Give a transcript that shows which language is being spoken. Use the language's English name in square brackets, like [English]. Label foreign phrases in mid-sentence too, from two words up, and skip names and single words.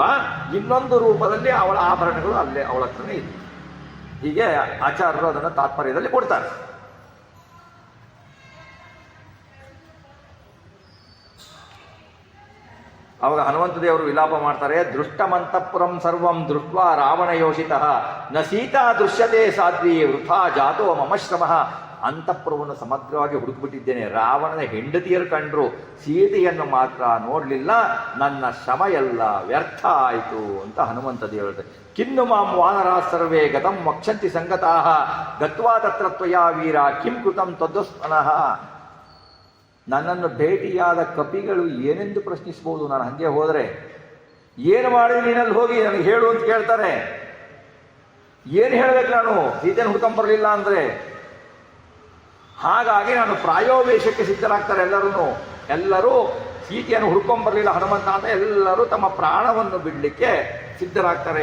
[Kannada] ಇನ್ನೊಂದು ರೂಪದಲ್ಲಿ ಅವಳ ಆಭರಣಗಳು ಅಲ್ಲೇ ಅವಳ ಹತ್ರನೇ ಇತ್ತು. ಹೀಗೆ ಆಚಾರ್ಯರು ಅದನ್ನು ತಾತ್ಪರ್ಯದಲ್ಲಿ ಕೊಡ್ತಾರೆ. ಅವಾಗ ಹನುಮಂತ ದೇವರು ವಿಲಾಪ ಮಾಡ್ತಾರೆ. [Sanskrit] ದೃಷ್ಟಮಂತಪುರಂ ಸರ್ವಂ ದೃಷ್ಟ್ವಾ ರಾವಣ ಯೋಷಿತಃ ನ ಸೀತಾ ದೃಶ್ಯತೆ ಸಾಧ್ವಿ ವೃಥಾ ಜಾತೋ ಮಮ ಶ್ರಮಃ. [Kannada] ಅಂತಃಪುರವನ್ನು ಸಮಗ್ರವಾಗಿ ಹುಡುಕಿಬಿಟ್ಟಿದ್ದೇನೆ. ರಾವಣನ ಹೆಂಡತಿಯರು ಕಂಡ್ರು, ಸೀತೆಯನ್ನು ಮಾತ್ರ ನೋಡಲಿಲ್ಲ. ನನ್ನ ಶ್ರಮ ಎಲ್ಲ ವ್ಯರ್ಥ ಆಯಿತು ಅಂತ ಹನುಮಂತ ದೇವರು. [Sanskrit] ಕಿನ್ನು ಮಾಂ ವಾನರಾ ಸರ್ವೇ ಗತಂ ವಕ್ಷಂತಿ ಸಂಗತಾಃ ಗತ್ವಾ ತತ್ರ ತ್ವಯಾ ವೀರ ಕಿಂ ಕೃತಂ ತದ್ವಸ್ಮನಃ. [Kannada] ನನ್ನನ್ನು ಭೇಟಿಯಾದ ಕಪಿಗಳು ಏನೆಂದು ಪ್ರಶ್ನಿಸಬಹುದು. ನಾನು ಹಂಗೆ ಹೋದರೆ ಏನು ಮಾಡಿದ್ರೆ ನೀನಲ್ಲಿ ಹೋಗಿ ನನಗೆ ಹೇಳು ಅಂತ ಕೇಳ್ತಾರೆ. ಏನು ಹೇಳಬೇಕು ನಾನು? ಸೀತೆಯನ್ನು ಹುಡ್ಕೊಂಬರಲಿಲ್ಲ ಅಂದರೆ. ಹಾಗಾಗಿ ನಾನು ಪ್ರಾಯೋವೇಶಕ್ಕೆ ಸಿದ್ಧರಾಗ್ತಾರೆ ಎಲ್ಲರೂ ಸೀತೆಯನ್ನು ಹುಡ್ಕೊಂಬರಲಿಲ್ಲ ಹನುಮಂತ ಅಂತ ಎಲ್ಲರೂ ತಮ್ಮ ಪ್ರಾಣವನ್ನು ಬಿಡಲಿಕ್ಕೆ ಸಿದ್ಧರಾಗ್ತಾರೆ.